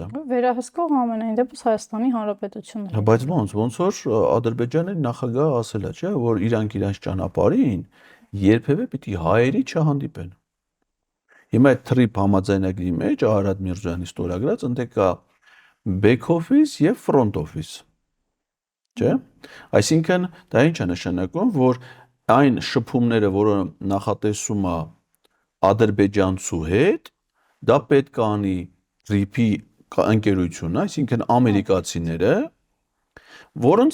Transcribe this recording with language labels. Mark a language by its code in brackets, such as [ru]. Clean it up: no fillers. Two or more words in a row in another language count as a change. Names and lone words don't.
[hy] Վերահսկող ամենայն դեպս Հայաստանի Հանրապետությունն է։ Բայց ոնց որ Ադրբեջանի նախագահը ասել է, չէ, որ իրանք իրանց ճանապարհին երբևէ պիտի հայերի չհանդիպեն։ Հիմա այդ թրիփ համաձայնագրի մեջ Արադ Միրզոյանի ստորագրած ընդ կա [en] back office [hy] եւ [en] front office։ [hy] Չէ՞։ Այսինքն դա ինչ է նշանակում, որ այն շփումները, որը նախատեսում է ադրբեջանցու հետ, դա պետք է անի թրիփի ընկերությունը, այսինքն ամերիկացիները, որոնց